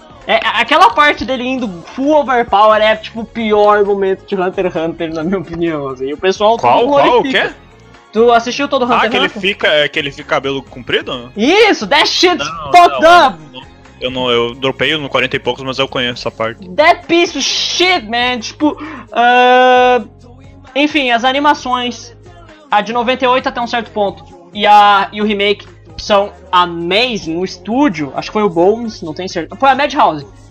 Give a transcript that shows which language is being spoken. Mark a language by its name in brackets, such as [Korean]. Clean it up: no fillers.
[Portuguese] É, aquela parte dele indo full overpower é tipo o pior momento de Hunter x Hunter, na minha opinião, assim. O pessoal qual, o quê? Tu assistiu todo Hunter x Hunter? Ah, que ele fica cabelo comprido? Isso, [English] that shit's fucked up! [Portuguese] Eu dropei no 40 e poucos, mas eu conheço essa parte. [English] That piece of shit, man, [Portuguese] tipo... enfim, as animações, a de 98 até um certo ponto, e o remake... São amazing, o estúdio, acho que foi o Bones, não tenho certeza, foi a Madhouse.